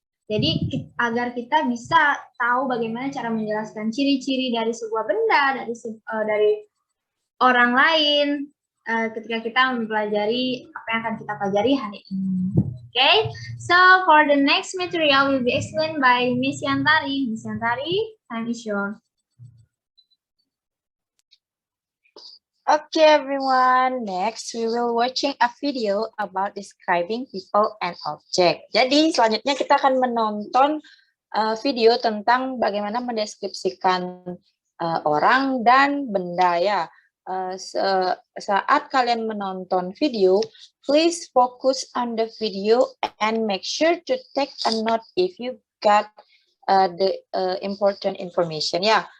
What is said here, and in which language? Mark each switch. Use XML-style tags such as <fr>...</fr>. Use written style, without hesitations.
<id>Jadi agar kita bisa tahu bagaimana cara menjelaskan ciri-ciri dari sebuah benda, dari orang lain, ketika kita mempelajari apa yang akan kita pelajari hari ini.</id> <en>Okay, so for the next material will be explained by Miss Yantari. Miss Yantari, time is yours. Okay, everyone. Next, we will watching a video about describing people and object.</en> <id>Jadi, selanjutnya kita akan menonton video tentang bagaimana mendeskripsikan orang dan benda ya. Saat kalian menonton video,</id> <en>please focus on the video and make sure to take a note if you got the important information ya.</en>